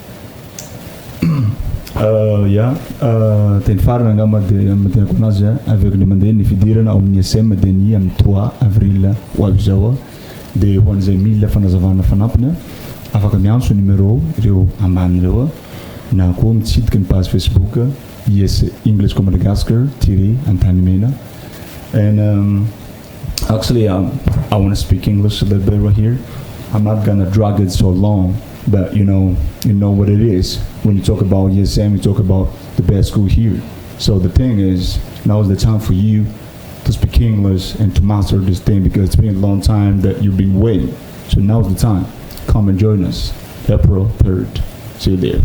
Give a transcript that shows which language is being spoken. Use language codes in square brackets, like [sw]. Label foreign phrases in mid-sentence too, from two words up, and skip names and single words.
[mg] teny farana angamba dia matenako anazy [fr] avec le [mg] mandeha ny fidirana ao amin'ny SM dia ny amin'ny 3 avril ho avy zao dia ho an'izay mila fanazavana fanampiny afaka miantso numéro ireo ambany ireo na koa mitsidika ny page Facebook IS English ko Madagascar _Antanimena [en] and actually I want to speak English a little bit right here. I'm not gonna drag it so long, but you know what it is. When you talk about ESM, you talk about the best school here. So the thing is, now is the time for you to speak English and to master this thing because it's been a long time that you've been waiting. So now's the time. Come and join us. April 3rd. See you there.